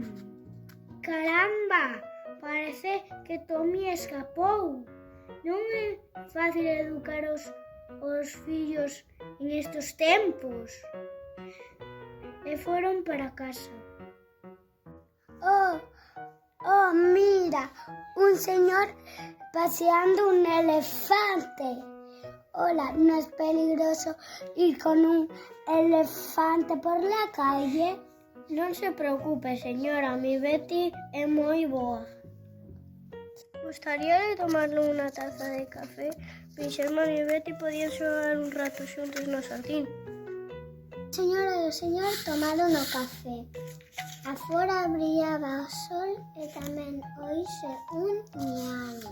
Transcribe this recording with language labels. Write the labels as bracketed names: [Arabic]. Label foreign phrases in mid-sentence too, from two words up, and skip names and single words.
[Galician] Caramba, parece que Tommy escapou. Non é fácil educar os fillos en estos tempos. E foron para casa. Oh, mira, un señor paseando un elefante. [Spanish] Hola, ¿no es peligroso ir con un elefante por la calle? [Galician] Non se preocupe, señora, mi Betty é moi boa. Gustaría de tomarle unha taza de café? Fingerman e Betty podían xogar un rato xuntos no xardín. A señora e o señor tomaron o café. Afora brillaba o sol e tamén oíse un ñam.